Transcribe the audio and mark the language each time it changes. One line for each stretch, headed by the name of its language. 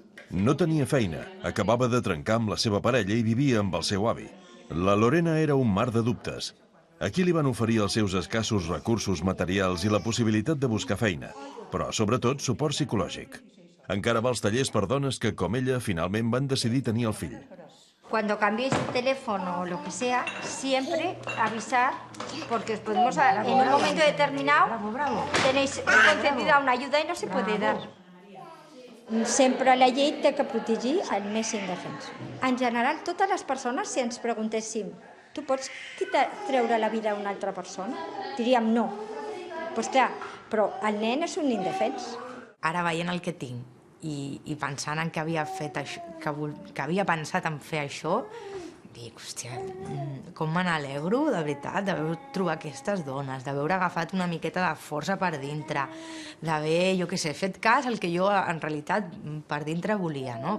Catalan: No tenia feina, acabava de trencar amb la seva parella i vivia amb el seu avi. La Lorena era un mar de dubtes. Aquí li van oferir els seus escassos recursos materials i la possibilitat de buscar feina, però sobretot suport psicològic. Encara va als tallers per dones que, com ella, finalment van decidir tenir el fill.
Spanish: Cuando cambiéis de teléfono o lo que sea, siempre avisar, porque podemos, en un momento determinado tenéis concedida una ayuda y no se puede dar.
Catalan: Sempre la llei té que protegir el més indefens. En general, totes les persones, si ens preguntéssim, tu pots treure la vida a una altra persona? Diríem no. Doncs clar, però el nen és un indefens. Ara veient el que tinc i pensant en que havia fet això, que havia pensat en fer això, dic, hòstia, com me n'alegro, de veritat, d'haver trobat aquestes dones, d'haver agafat una miqueta de força per dintre, d'haver, jo què sé, fet cas al que jo en realitat per dintre volia, no?